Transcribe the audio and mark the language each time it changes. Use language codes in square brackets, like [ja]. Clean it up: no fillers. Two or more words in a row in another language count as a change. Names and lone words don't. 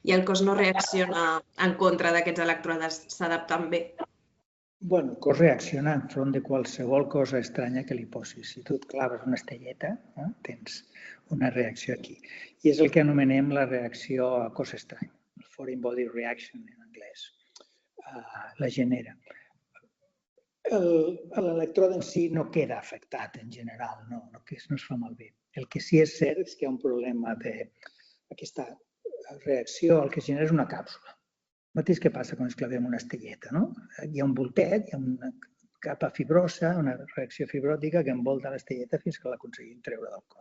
[ca] i el cos no reacciona en contra d'aquests elèctrodes, s'adapten bé. Bueno, el cos reacciona enfront de qualsevol cosa estranya que li posis. Si tu et claves una estelleta, tens una reacció aquí. I és el que anomenem la reacció a cos estrany, el [en] foreign body reaction [ca] en anglès. La genera. L'elèctrode en si no queda afectat en general, no es fa malbé. El que sí és cert és que hi ha un problema d'aquesta reacció, el que genera és una càpsula. El mateix que passa quan ens clavem una estelleta, no? Hi ha un voltet, hi ha una capa fibrosa, una reacció fibròtica que envolta l'esteleta fins que l'aconseguim treure del cos.